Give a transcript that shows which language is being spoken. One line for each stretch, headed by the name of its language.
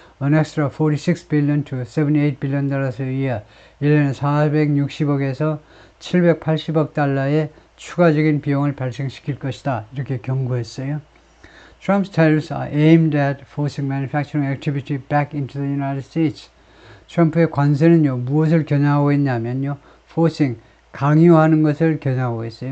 English: An extra 46 billion to 78 billion dollars a year
Korean: 1년에 460억에서 780억 달러의 추가적인 비용을 발생시킬 것이다 이렇게 경고했어요.
English: Trump's tariffs are aimed at forcing manufacturing activity back into the United States.
Korean: 트럼프의 관세는요 무엇을 겨냥하고 있냐면요 forcing 강요하는 것을 겨냥하고 있어요.